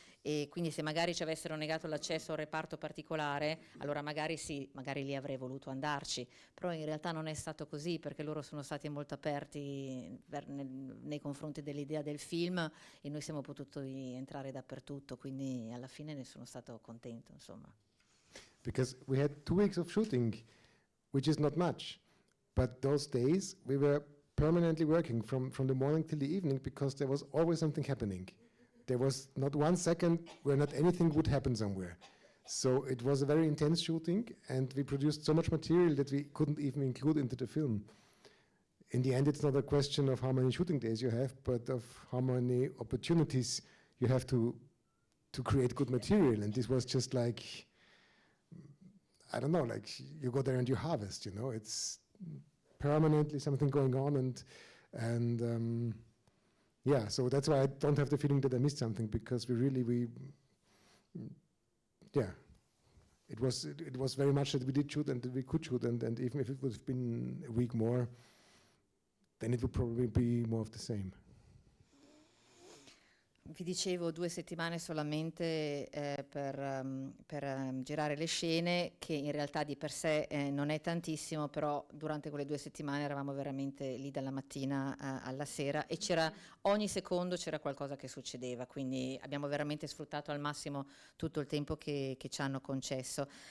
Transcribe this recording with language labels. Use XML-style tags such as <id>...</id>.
<it>E quindi se magari ci avessero negato l'accesso a un reparto particolare, allora magari sì, magari lì avrei voluto andarci, però in realtà non è stato così, perché loro sono stati molto aperti nei confronti dell'idea del film e noi siamo potuti entrare dappertutto, quindi alla fine ne sono stato contento, insomma.</it> <en>Because we had 2 weeks of shooting, which is not much, but those days we were permanently working from the morning till the evening, because there was always something happening. There was not 1 second where not anything would happen somewhere. So it was a very intense shooting, and we produced so much material that we couldn't even include into the film. In the end, it's not a question of how many shooting days you have, but of how many opportunities you have to create good material. And this was just like, I don't know, like you go there and you harvest, you know, it's permanently something going on, and yeah, so that's why I don't have the feeling that I missed something, because yeah, it was very much that we did shoot and that we could shoot, and even if it would have been a week more, then it would probably be more of the same.</en> <it>Vi dicevo 2 settimane solamente per girare le scene, che in realtà di per sé non è tantissimo, però durante quelle 2 settimane eravamo veramente lì dalla mattina alla sera e ogni secondo c'era qualcosa che succedeva, quindi abbiamo veramente sfruttato al massimo tutto il tempo che ci hanno concesso.</it>